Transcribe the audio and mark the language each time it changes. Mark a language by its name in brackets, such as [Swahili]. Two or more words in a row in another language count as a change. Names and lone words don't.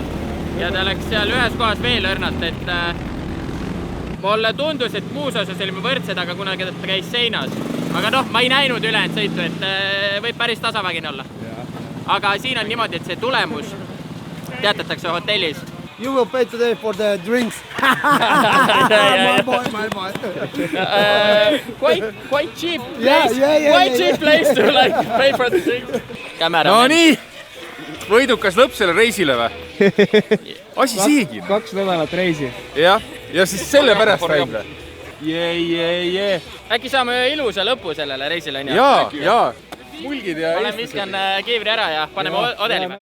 [Estonian] Ja ta läks seal ühes kohas veel õrnalt, et mulle tundus, et muus osas olime võrdsed, aga kunagi ta käis seinas. Aga noh, ma ei näinud ülejäänud sõitu, et võib päris tasavägine olla. Aga siin on niimoodi, et see tulemus teatatakse hotellis. [English] You will pay today for the drinks. My boy. Quite cheap place. Quite cheap place to like pay for the drinks. [Estonian] No nii, võidukas lõpp selle reisile või? Asi seegi. 2 nädalat reisi. Jah, ja siis selle pärast välja. Äkki saame ilusa lõpu sellele reisile? Jaa. Mulgid ja... Ma viskan kiivri ära ja paneme odelime.